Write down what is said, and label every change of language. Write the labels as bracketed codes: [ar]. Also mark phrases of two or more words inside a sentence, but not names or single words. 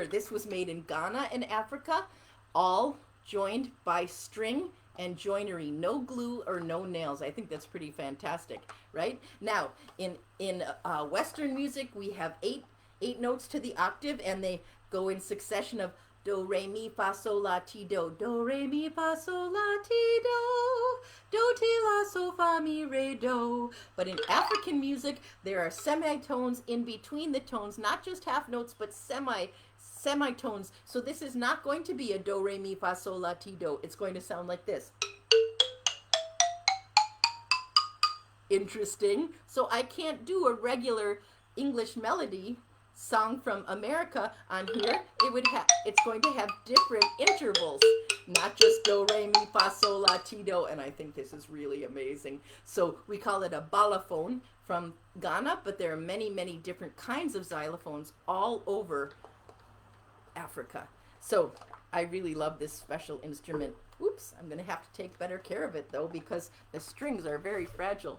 [en] This was made in Ghana in Africa, all joined by string and joinery. No glue or no nails. I think that's pretty fantastic, right? Now, in Western music, we have eight notes to the octave, and they go in succession of do, re, mi, fa, sol, la, ti, do. Do, re, mi, fa, sol, la, ti, do. Do, ti, la, sol, fa, mi, re, do. But in African music, there are semitones in between the tones, not just half notes, but semitones. So this is not going to be a do, re, mi, fa, sol, la, ti, do. It's going to sound like this. Interesting. So I can't do a regular English melody song from America on here. It's going to have different intervals, not just do, re, mi, fa, sol, la, ti, do. And I think this is really amazing. So we call it a balafone from Ghana, but there are many, many different kinds of xylophones all over Africa. So I really love this special instrument. Oops, I'm going to have to take better care of it though, because the strings are very fragile.